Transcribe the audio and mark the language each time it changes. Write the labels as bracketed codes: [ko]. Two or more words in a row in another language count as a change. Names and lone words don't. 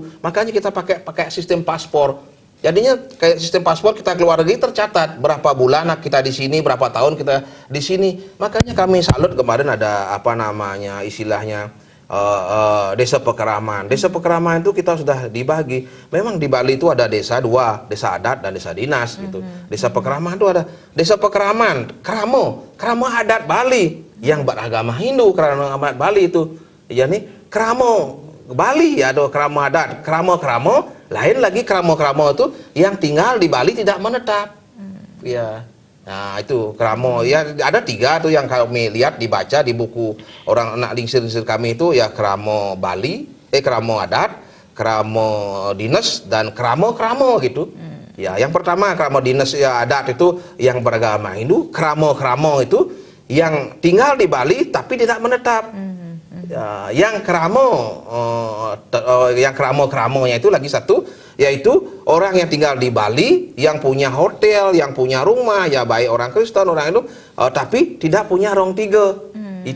[id] Makanya kita pakai sistem paspor. Jadinya kayak sistem paspor, kita keluar negeri tercatat berapa bulan kita di sini, berapa tahun kita di sini. Makanya kami salut kemarin ada apa namanya istilahnya desa pekeraman. Desa pekeraman itu kita sudah dibagi. Memang di Bali itu ada desa dua, desa adat dan desa dinas gitu. Desa pekeraman itu ada desa pekeraman, kramo adat Bali yang beragama Hindu, kramo adat Bali itu. Ya nih, kramo Bali ya, ada kramo adat, kramo lain lagi kramo itu yang tinggal di Bali tidak menetap. Ya. Nah itu kramo ya, ada 3 tuh yang kami lihat dibaca di buku orang anak lingsir kami itu ya, kramo Bali, kramo adat, kramo dinas dan kramo gitu. Ya, yang pertama kramo dinas ya adat itu yang beragama Hindu, kramo itu yang tinggal di Bali tapi tidak menetap. Ya, yang kramonya itu lagi satu, yaitu orang yang tinggal di Bali, yang punya hotel, yang punya rumah, ya baik orang Kristen, orang Hindu, tapi tidak punya rong 3.